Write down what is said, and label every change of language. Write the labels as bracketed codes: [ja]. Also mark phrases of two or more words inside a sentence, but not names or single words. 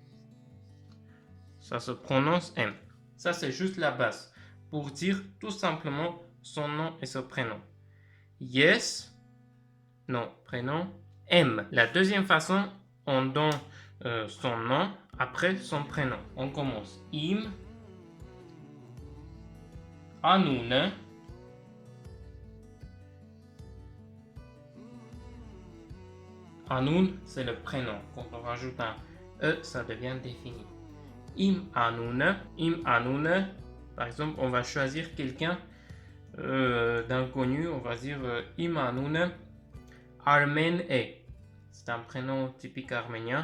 [fr] Ça se prononce M. Ça c'est juste la base pour dire tout simplement son nom et son prénom. Yes, nom, prénom, M. La deuxième façon, on donne son nom après son prénom. On commence. [hy] Իմ, անուն. Anoun, [fr] c'est le prénom. Quand on rajoute un E, ça devient défini. [hy] Իմ անուն. [fr] Par exemple, on va choisir quelqu'un d'inconnu. On va dire [hy] Իմ անուն Արմեն է. [fr] C'est un prénom typique arménien.